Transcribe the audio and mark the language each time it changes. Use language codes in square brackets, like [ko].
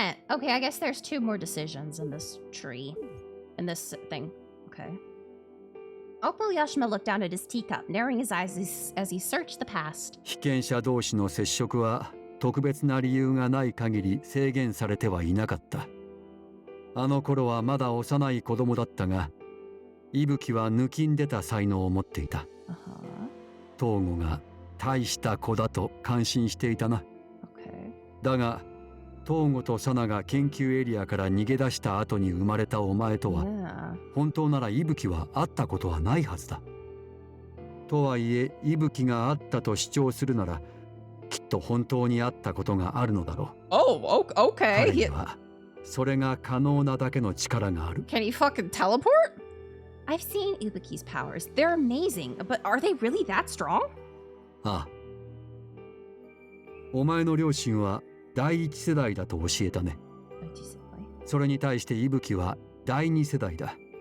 [en] Okay, I guess there's 2 more decisions in this tree. In this thing. Okay. Okuyashima looked down at his teacup, narrowing his eyes as he searched the past. [ja] 被験者同士の接触は特別な理由がない限り制限されてはいなかった。あの頃はまだ幼い子供だったが、伊吹は抜きん出た才能を持っていた。 Uh-huh. 東郷が大した子だと感心していたな。 [en] Okay. [ja] だが東郷とサナが研究エリアから逃げ出した後に生まれたお前とは [en] Yeah. [ja] 本当なら伊吹は会ったことはないはずだ。とはいえ伊吹が会ったと主張するならきっと本当に会ったことがあるのだろう。 [en] Oh, okay. [ja] 彼 [en] He, [ja] にはそれが可能なだけの力がある。 [en] can he fucking teleport? I've seen Ibuki's powers. They're amazing, but are they really that strong? [ja] ああ。お前の両親は第一世代だと教えたね。それに対して伊吹は第二世代だ。